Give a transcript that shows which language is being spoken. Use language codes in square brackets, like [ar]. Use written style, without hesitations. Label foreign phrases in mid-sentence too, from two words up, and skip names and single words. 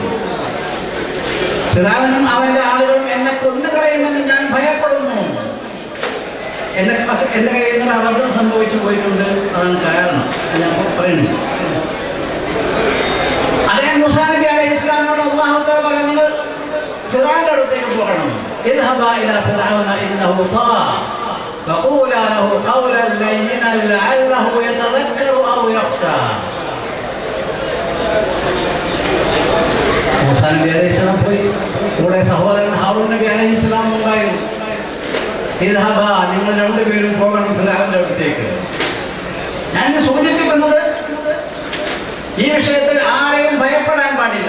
[ml] ഫിർഔനും അവന്റെ ആളുകളും എന്നെ കൊന്നുകളയുമെന്ന് ഞാൻ ഭയപ്പെടുന്നു. എൻ്റെ കയ്യിൽ നിന്ന് അബദ്ധം സംഭവിച്ചു പോയിട്ടുണ്ട്, അതാണ് കാരണം ഞാൻ പറയുന്നത്. അതേ മൂസാ നബി അലൈഹിസ്സലാമിനോട് [ar] الله تعالى [ml] പറഞ്ഞത് ഫിർഔന്റെ അടുത്തേക്ക് പോകണം. [ar] اذهبا الى فرعون انه طغى فقولا له قولا لينا لعله يتذكر او يخشى. [ml] മൂസാ നബി അലൈഹിസ്സലാം പോയി, കൂടെ സഹോദരൻ ഹാറൂൻ നബി അലൈഹിസ്സലാം ഉണ്ടായിരുന്നു. ഇദ്ഹബാ, നിങ്ങൾ രണ്ടുപേരും പോകണം ഫിർഔന്റെ അടുത്തേക്ക്. ഞാൻ സൂചിപ്പിക്കുന്നത്, ഈ വിഷയത്തിൽ ആരെയും ഭയപ്പെടാൻ പാടില്ല.